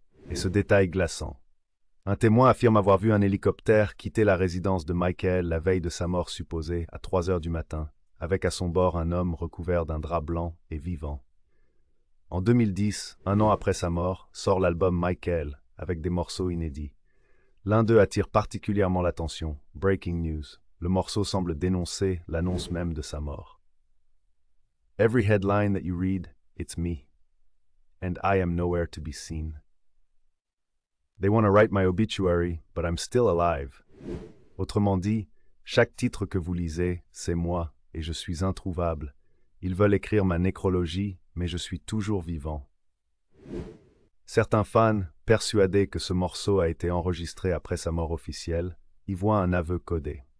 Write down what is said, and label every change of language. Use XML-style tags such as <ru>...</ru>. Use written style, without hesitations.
<fr>Et ce détail glaçant. Un témoin affirme avoir vu un hélicoptère quitter la résidence de Michael la veille de sa mort supposée à 3 heures du matin, avec à son bord un homme recouvert d'un drap blanc et vivant. En 2010, un an après sa mort, sort l'album Michael, avec des morceaux inédits. L'un d'eux attire particulièrement l'attention, Breaking News. Le morceau semble dénoncer l'annonce même de sa mort.</fr> <en>Every headline that you read, it's me. And I am nowhere to be seen. They want to write my obituary, but I'm still alive.</en> <fr>Autrement dit, chaque titre que vous lisez, c'est moi, et je suis introuvable. Ils veulent écrire ma nécrologie, mais je suis toujours vivant. Certains fans, persuadés que ce morceau a été enregistré après sa mort officielle, y voient un aveu codé.</fr>